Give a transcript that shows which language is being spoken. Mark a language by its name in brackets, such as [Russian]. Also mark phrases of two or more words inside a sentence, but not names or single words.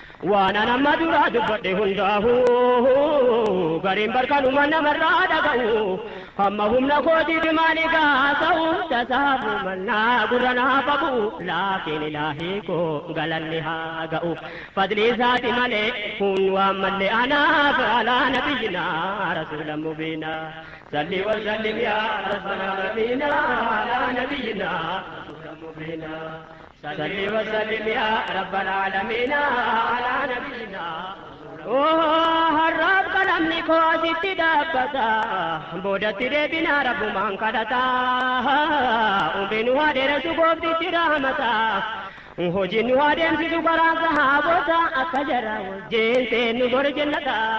[Oromo] Waan an amma duraa dubbadhe hundaahu gariin barkanuma namarraa dhaga'u. Hamma humna kootiif maali gaasa'u? Tasaafu mannaa gurra naaf qabu. Laakiin ilaahii koo galanni haa ga'u. Fadlii isaati malee kun waan malle anaaf [Arabic] على نبينا رسولا مبينا. صل وسلم يا رب العالمين على نبينا رسول مبين. صل وسلم يا رب العالمين على نبينا. [Oromo] Oh, harraaf qalamni koo asitti dhaabbata, boodatti deebinaa Rabbumaan kadhata. Umriin nu haa dheeressu gooftichi rahmata. Hojiin nu haa deemsisu karaa sahaabota akka jara wajjin seennu bor jannata.